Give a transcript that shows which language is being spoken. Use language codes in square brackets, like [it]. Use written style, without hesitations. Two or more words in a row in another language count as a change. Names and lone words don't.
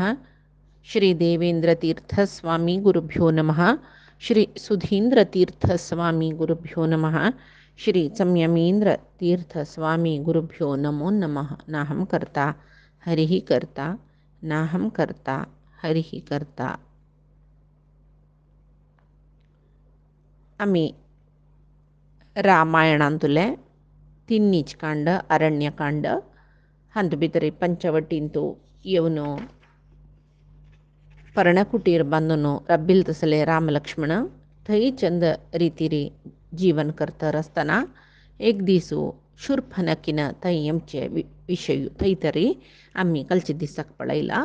[sa] श्री देवेन्द्रतीर्थस्वामी गुरुभ्यो नमः। श्री सुधीन्द्रतीर्थस्वामी गुरुभ्यो नमः। श्री संयमीन्द्रतीर्थस्वामी गुरुभ्यो नमो नमः। नाहं कर्ता हरिः कर्ता, नाहं कर्ता हरिः कर्ता। [kok] आम्ही रामायणांतुले तिन्नीच कांड अरण्यकांड हांतू भितर पंचवटींतू येवन पर्णकुटीर बांदून रब्बिल तसले राम लक्ष्मण थंय चंद रितीरी जीवन करतर आसतना एक दिसू शूर्पणखीन थंय आमचे विशय थंय तरी आमी कालचे दिसाक पळयला।